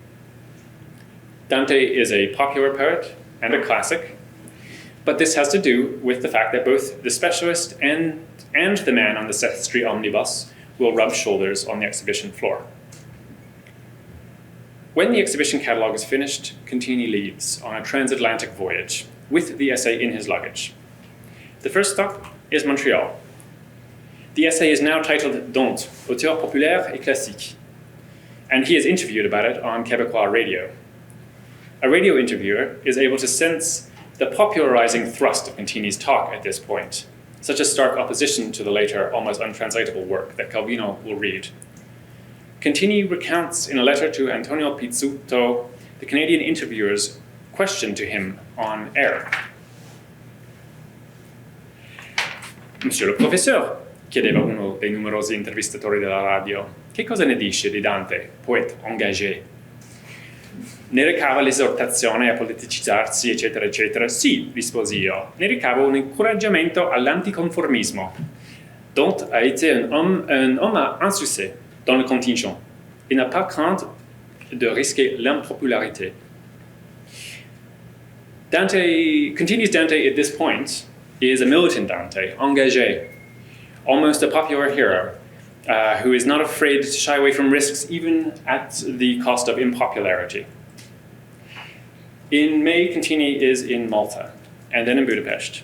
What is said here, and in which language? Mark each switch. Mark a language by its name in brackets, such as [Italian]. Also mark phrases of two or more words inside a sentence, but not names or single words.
[English] Dante is a popular poet and a classic, but this has to do with the fact that both the specialist and the man on the Sestri omnibus will rub shoulders on the exhibition floor. When the exhibition catalog is finished, Contini leaves on a transatlantic voyage with the essay in his luggage. The first stop is Montreal. The essay is now titled Dante, [French] auteur populaire et classique, [English] and he is interviewed about it on Québécois radio. A radio interviewer is able to sense the popularizing thrust of Contini's talk at this point, such a stark opposition to the later, almost untranslatable work that Calvino will read. Contini recounts in a letter to Antonio Pizzuto the Canadian interviewer's question to him on air. [French] Monsieur le professeur, [Italian] chiedeva uno dei numerosi intervistatori della radio, che cosa ne dice di Dante, poeta engagé? Ne recava l'esortazione a politicizzarsi, eccetera, eccetera? Sì, risposi io, ne ricavo un incoraggiamento all'anticonformismo. [French] Dante a été un homme à insuccès dans le contingent. Il n'a pas craint de risquer l'impopularité. [English] Continues Dante at this point, is a militant Dante, engagé, almost a popular hero, who is not afraid to shy away from risks even at the cost of impopularity. In May, Contini is in Malta, and then in Budapest.